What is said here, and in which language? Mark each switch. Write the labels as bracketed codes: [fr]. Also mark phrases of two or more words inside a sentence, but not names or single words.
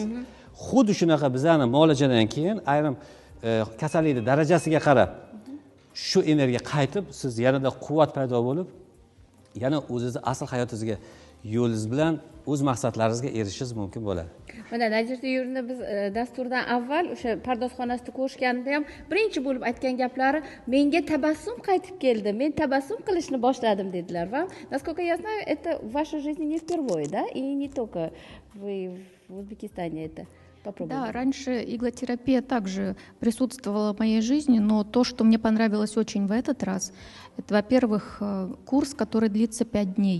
[uz] Xuddi shunaqa bizani muolajadan keyin ayrim kasallikning darajasiga qarab shu energiya qaytib, siz yanada quvvat paydo bo'lib, yana o'zingizni asl hayotingizga yo'lingiz bilan o'z maqsadlaringizga erishishingiz mumkin bo'ladi. Mana Najirda Yurni biz dasturdan avval o'sha pardozxonasida ko'rishganida ham birinchi bo'lib aytgan gaplari, menga tabassum qaytib keldi, men tabassum qilishni boshladim dedilar. [ru] Va насколько я знаю, это в вашей жизни не впервые, да? И не только вы в Узбекистане это попробовали. Да, раньше иглотерапия также присутствовала в моей жизни, но то, что мне понравилось очень в этот раз, это, во-первых, курс, который длится 5 дней.